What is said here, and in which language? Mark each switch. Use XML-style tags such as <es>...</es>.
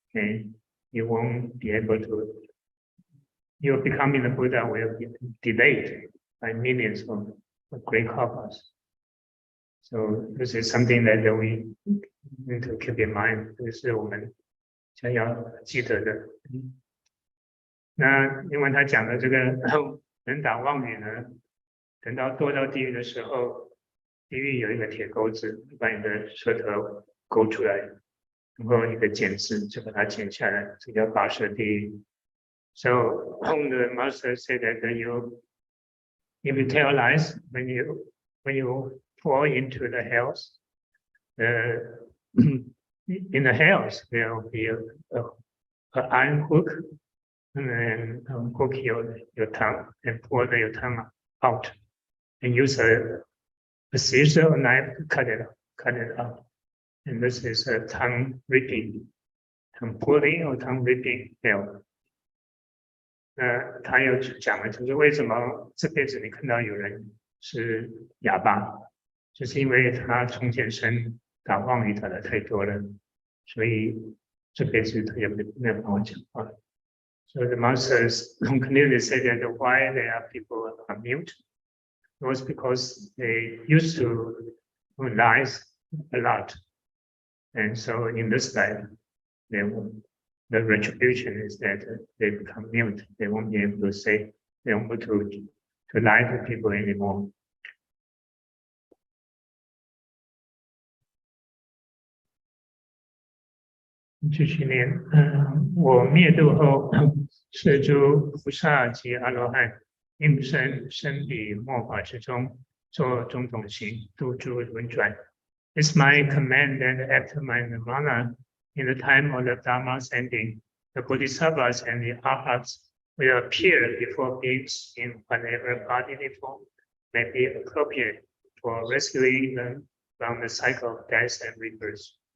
<en>Okay, you won't be able to. Your becoming a Buddha will be delayed by millions of great karmas. So this is something that we need to keep in mind.</en> <zh>这是我们将要记得的。那因为他讲的这个人打妄语呢，等到堕到地狱的时候，地狱有一个铁钩子，把你的舌头勾出来，然后一个剪子就把它剪下来，这叫拔舌地狱。</zh> <en>So the master said that if you tell lies, when you fall into the hells, in the hells there will be an iron hook, and then hook your tongue and pull your tongue out, and use a scissor or knife to cut it out. And this is a tongue ripping, tongue pulling or tongue ripping hell.</en> <zh>他又讲了，就是为什么这辈子你看到有人是哑巴，就是因为他从前生打妄语打的太多了，所以这辈子他也没有办法讲话。</zh> <en>So the masters clearly say that why there are people are mute, it was because they used to lie a lot. And so in this life, the retribution is that they become mute. They won't be able to say, they won't be able to lie to people anymore.</en> <zh>继续念，我灭度后，是诸菩萨及阿罗汉应身身彼末法之中，做种种行，度诸轮转。</zh> <en>It's my command that after my nirvana, in the time of the Dharma's ending, the Bodhisattvas and the Arhats will appear before beings in whatever bodily form may be appropriate for rescuing them from the cycle of death and rebirth.</en>